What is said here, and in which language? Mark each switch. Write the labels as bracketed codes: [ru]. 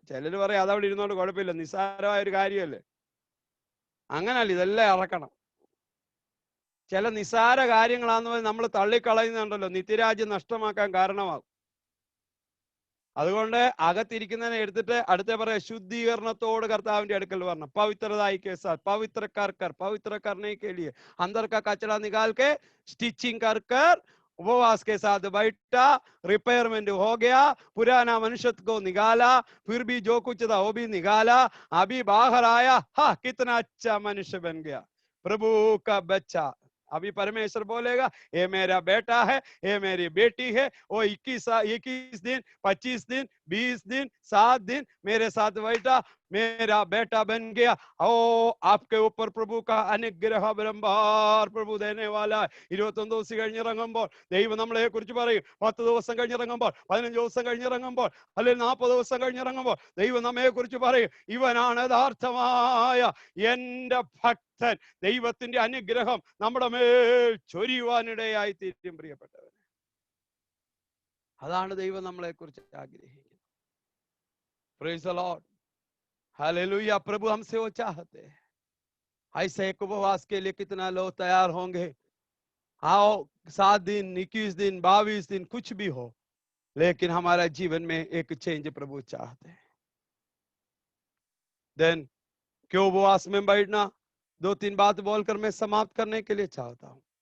[ml] ചിലർ പറയും അതവിടെ ഇരുന്നോണ്ട് കുഴപ്പമില്ല, നിസ്സാരമായ ഒരു കാര്യമല്ലേ. അങ്ങനല്ല, ഇതെല്ലാം ഇറക്കണം. ചില നിസ്സാര കാര്യങ്ങളാന്ന് നമ്മൾ തള്ളിക്കളയുന്നുണ്ടല്ലോ, നിത്യരാജ്യം നഷ്ടമാക്കാൻ കാരണമാകും. അതുകൊണ്ട് അകത്തിരിക്കുന്നതിനെ എടുത്തിട്ട് അടുത്ത പറയാം, ശുദ്ധീകരണത്തോട് കർത്താവിന്റെ അടുക്കൽ വരണം. [hi] പവിത്രതായി के साथ पवित्र कर पवित्र करने के लिए अंदर का कचरा निकाल के स्टिचिंग कर उपवास के साथ बैठा, रिपेयरमेंट हो गया, पुराना मनुष्य को निकाला, फिर भी जो कुछ था वो भी निकाला, अभी बाहर आया, हाँ कितना अच्छा मनुष्य बन गया, प्रभु का बच्चा. अभी परमेश्वर बोलेगा ये मेरा बेटा है, ये मेरी बेटी है. वो 21 दिन 25 दिन 20 दिन 7 दिन मेरे साथ बैठा, मेरा बेटा बन गया. ओ आपके ऊपर प्रभु का [ml] അനുഗ്രഹ ബരംബാർ പ്രഭു [hi] देने वाला है. [ml] 21 ദിവസം കഴിഞ്ഞിറങ്ങുമ്പോൾ ദൈവം നമ്മളെ കുറിച്ച് പറയും. 10 ദിവസം കഴിഞ്ഞിറങ്ങുമ്പോൾ, 15 ദിവസം കഴിഞ്ഞിറങ്ങുമ്പോൾ, അല്ലെങ്കിൽ 40 ദിവസം കഴിഞ്ഞിറങ്ങുമ്പോൾ ദൈവം നമ്മെ കുറിച്ച് പറയും, ഇവനാണ് യഥാർത്ഥമായ എന്റെ ഭക്തൻ. ദൈവത്തിന്റെ അനുഗ്രഹം നമ്മുടെ മേൽ ചൊരിയുവാനിടയായി തീരും പ്രിയപ്പെട്ടവർ. അതാണ് ദൈവം നമ്മളെ കുറിച്ച് ആഗ്രഹിക്കുന്നത്. [en] praise the Lord, [ml] hallelujah. [hi] प्रभु हमसे वो चाहते हैं. ऐसे एक उपवास के लिए कितना लोग तैयार होंगे? आओ 7 दिन, 21 दिन, 22 दिन, कुछ भी हो, लेकिन हमारा जीवन में एक चेंज प्रभु चाहते हैं। देन क्यों उपवास में बैठना? 2-3 बात बोलकर मैं समाप्त करने के लिए चाहता हूं।